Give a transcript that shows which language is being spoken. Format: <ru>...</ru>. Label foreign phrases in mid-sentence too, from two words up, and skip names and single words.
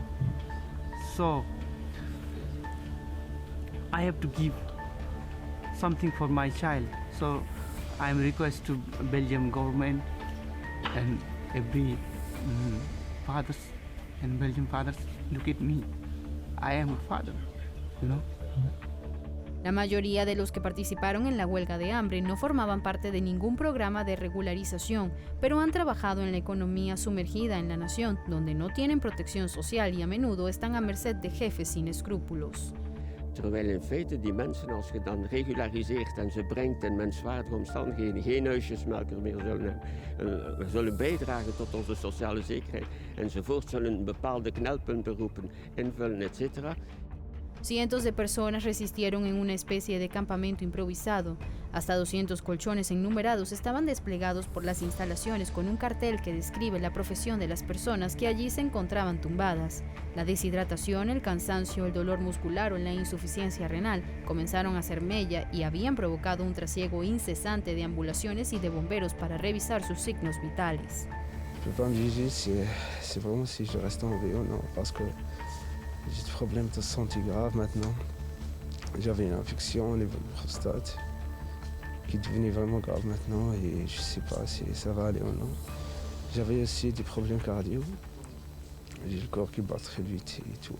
<en>So, I have to give something for my child. So, I am request to Belgium government and every fathers and Belgian fathers, look at me. I am a father, you know.</en> <es>La mayoría de los que participaron en la huelga de hambre no formaban parte de ningún programa de regularización, pero han trabajado en la economía sumergida en la nación, donde no tienen protección social y a menudo están a merced de jefes sin escrúpulos.</es> <nl>Terwijl in feite die mensen, als je dan regulariseert en ze brengt in menswaardige omstandigheden, geen huisjesmelker meer zullen hebben, zullen bijdragen tot onze sociale zekerheid enzovoort, zullen bepaalde knelpuntberoepen invullen, etc.</nl> <es>Cientos de personas resistieron en una especie de campamento improvisado. Hasta 200 colchones innumerados estaban desplegados por las instalaciones con un cartel que describe la profesión de las personas que allí se encontraban tumbadas. La deshidratación, el cansancio, el dolor muscular o la insuficiencia renal comenzaron a hacer mella y habían provocado un trasiego incesante de ambulaciones y de bomberos para revisar sus signos vitales.</es> <fr>Je peux pas me juger si vraiment si je reste en VO, non, parce que j'ai des problèmes de santé graves maintenant. J'avais une infection au niveau de la prostate qui est devenue vraiment grave maintenant et je sais pas si ça va aller ou non. J'avais aussi des problèmes cardio. J'ai le corps qui bat très vite et tout.</fr>